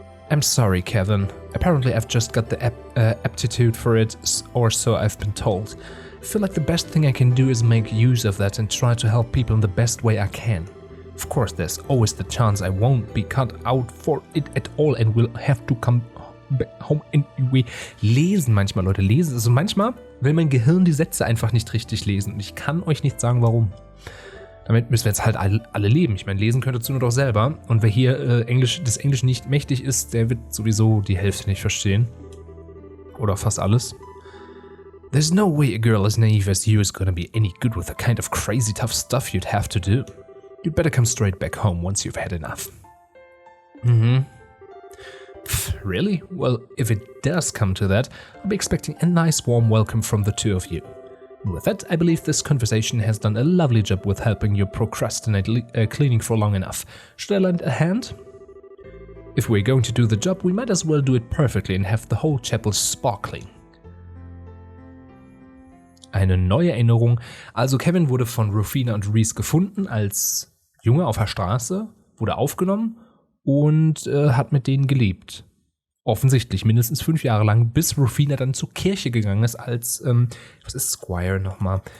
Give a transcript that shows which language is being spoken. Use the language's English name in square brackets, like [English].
[English] I'm sorry, Kevin. Apparently I've just got the aptitude for it, or so I've been told. I feel like the best thing I can do is make use of that and try to help people in the best way I can. Of course, there's always the chance I won't be cut out for it at all and will have to come home and we [German] lesen manchmal, Leute, lesen. Also manchmal will mein Gehirn die Sätze einfach nicht richtig lesen und ich kann euch nicht sagen, warum. Damit müssen wir jetzt halt alle leben. Ich meine, lesen könnt ihr zu nur doch selber. Und wer hier des Englisch nicht mächtig ist, der wird sowieso die Hälfte nicht verstehen. Oder fast alles. [English] There's no way a girl as naive as you is gonna be any good with the kind of crazy tough stuff you'd have to do. You'd better come straight back home once you've had enough. Really? Well, if it does come to that, I'll be expecting a nice warm welcome from the two of you. And with that, I believe this conversation has done a lovely job with helping you procrastinate cleaning for long enough. Should I lend a hand? If we're going to do the job, we might as well do it perfectly and have the whole chapel sparkling. [German] Eine neue Erinnerung. Also Kevin wurde von Rufina und Reese gefunden als Junge auf der Straße, wurde aufgenommen und hat mit denen gelebt. Offensichtlich mindestens 5 Jahre lang, bis Rufina dann zur Kirche gegangen ist als, was ist Squire nochmal?